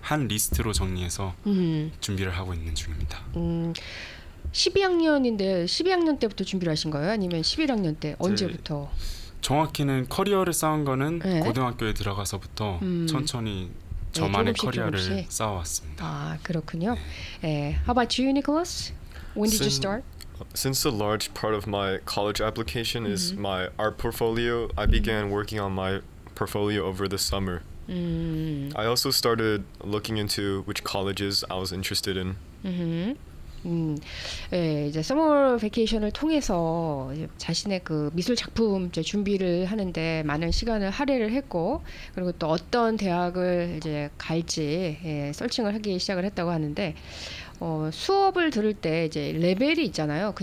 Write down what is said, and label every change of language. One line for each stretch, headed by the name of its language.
Korean: 한 리스트로 정리해서 준비를 하고 있는 중입니다. 12학년인데 12학년 때부터 준비를 하신 거예요? 아니면 11학년 때 언제부터? 정확히는 커리어를 쌓은 거는 네? 고등학교에 들어가서부터 천천히 저만의 커리어를 쌓아왔습니다. 아, 그렇군요. 네.
English: How about you, Nicholas? When did you start? Since a large part of my college application is my art portfolio, I began working on my portfolio over the summer. I also started looking into which colleges I was interested in.
Korean: 예, 이제 서머 베케이션을 통해서 자신의 그 미술 작품 이제 준비를 하는데 많은 시간을 할애를 했고, 그리고 또 어떤 대학을 이제 갈지 서칭을 하기 시작을 했다고 하는데, 수업을 들을 때 이제 레벨이 있잖아요.